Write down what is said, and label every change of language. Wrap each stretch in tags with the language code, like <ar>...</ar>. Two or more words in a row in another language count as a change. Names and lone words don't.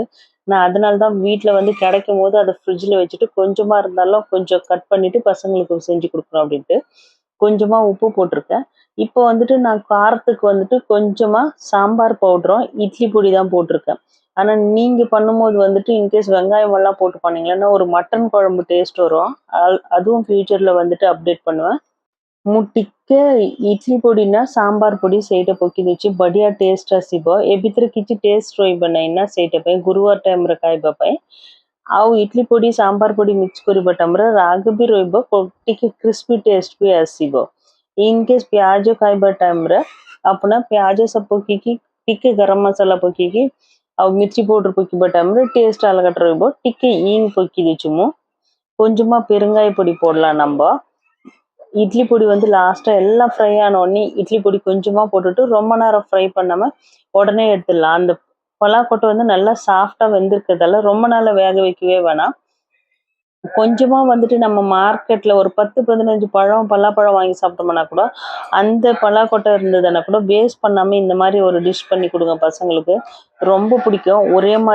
<ta>நான் அதனால தான் வீட்டில் வந்து கிடைக்கும் போது அதை ஃப்ரிட்ஜில் வச்சுட்டு கொஞ்சமாக இருந்தாலும் கொஞ்சம் கட் பண்ணிவிட்டு பசங்களுக்கு செஞ்சு கொடுக்குறோம் அப்படின்ட்டு கொஞ்சமாக உப்பு போட்டிருக்கேன். இப்போ வந்துட்டு நான் காரத்துக்கு வந்துட்டு கொஞ்சமாக சாம்பார் பவுடரும் இட்லி பொடி தான் போட்டிருக்கேன். ஆனால் நீங்கள் பண்ணும்போது வந்துட்டு இன்கேஸ் வெங்காயம் எல்லாம் போட்டு பண்ணிங்களன்னா ஒரு மட்டன் குழம்பு டேஸ்ட் வரும். அதுவும் ஃப்யூச்சரில் வந்துட்டு அப்டேட் பண்ணுவேன்।</ta> <or>ମୁଁ ଟିକେ ଇଟଲି ପୋଡ଼ି ନା ସାମ୍ବାର ପୋଡ଼ି ସେଇଟା ପକେଇ ଦେଉଛି, ବଢ଼ିଆ ଟେଷ୍ଟ ଆସିବ। ଏ ଭିତରେ କିଛି ଟେଷ୍ଟ ରହିବ ନାହିଁ ନା, ସେଇଟା ପାଇଁ ଗୁରୁବାର ଟାଇମ୍ରେ ଖାଇବା ପାଇଁ। ଆଉ ଇଟଲି ପୋଡ଼ି ସାମ୍ବାର ପୋଡ଼ି ମିକ୍ସ କରିବା ଟାଇମ୍ରେ ରାଗ ବି ରହିବ, ଟିକେ</or> <en>crispy taste</en> <or>ବି ଆସିବ। ଇନକେସ୍ ପିଆଜ ଖାଇବା ଟାଇମ୍ରେ ଆପଣ ପିଆଜ ସବୁ ପକେଇକି ଟିକେ ଗରମ ମସଲା ପକେଇକି ଆଉ ମିର୍ଚି ପାଉଡ଼ର ପକେଇବା ଟାଇମ୍ରେ ଟେଷ୍ଟ ଅଲଗା ରହିବ। ଟିକେ ଇଙ୍ଗ ପକେଇ ଦେଉଛି ମୁଁ,</or> <ta>கொஞ்சமாக பெருங்காய பொடி போடலாம் நம்ம। இட்லி பொடி வந்து லாஸ்ட்டாக எல்லாம் ஃப்ரை ஆன உடனே இட்லி பொடி கொஞ்சமாக போட்டுட்டு ரொம்ப நேரம் ஃப்ரை பண்ணாமல் உடனே எடுத்துடலாம்। அந்த பலாக்கொட்டை வந்து நல்லா சாஃப்டாக வெந்திருக்கிறதால ரொம்ப நாள் வேக வைக்கவே வேணாம்। கொஞ்சமாக வந்துட்டு நம்ம மார்க்கெட்டில் ஒரு 10-15 பலாப்பழம் வாங்கி சாப்பிட்டோம்னா கூட அந்த பலாக்கொட்டை இருந்ததுன்னா கூட வேஸ்ட் பண்ணாமல் இந்த மாதிரி ஒரு டிஷ் பண்ணி கொடுங்க, பசங்களுக்கு ரொம்ப பிடிக்கும்।</ta>